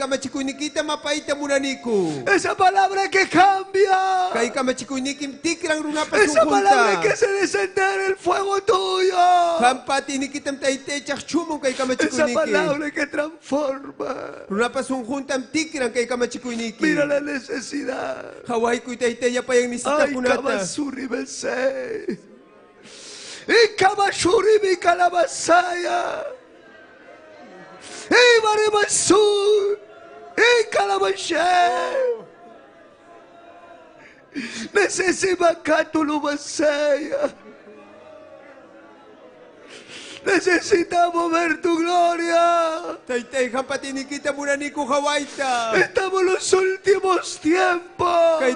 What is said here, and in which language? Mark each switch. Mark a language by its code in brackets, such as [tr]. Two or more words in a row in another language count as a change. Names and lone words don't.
[es] Esa palabra que cambia. Esa palabra que se descende el fuego tuyo. Esa palabra que transforma. Mira la necesidad. Ay, Kamasuri Besei. Y Kamashuri mi calabasaya. Y Marimasu. Y Calamashe. Necesita Catulubasaya. Necesitamos ver tu gloria. Estamos en los últimos tiempos.